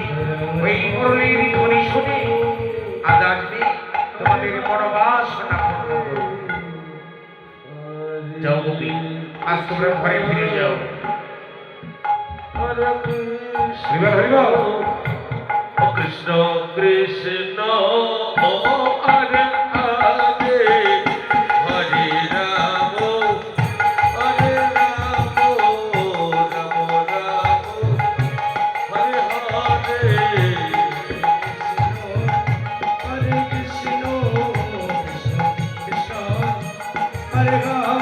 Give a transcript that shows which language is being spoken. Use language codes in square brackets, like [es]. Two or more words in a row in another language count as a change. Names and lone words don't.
[bn] ওই মরলের ধ্বনি শুনে আজ আসবে তোমাদের মনোবাসনা পূর্ণ করবে। যাও গোপী, আজ তোমরা ঘরে ফিরে যাও। [sa] হরে [bn] হরিবল, হরিবল। [sa] কৃষ্ণ কৃষ্ণ হরে হরে হরে রাম হরে রাম রাম রাম হরে হরে हरे कृष्ण, कृष्ण कृष्ण, हरे हरे.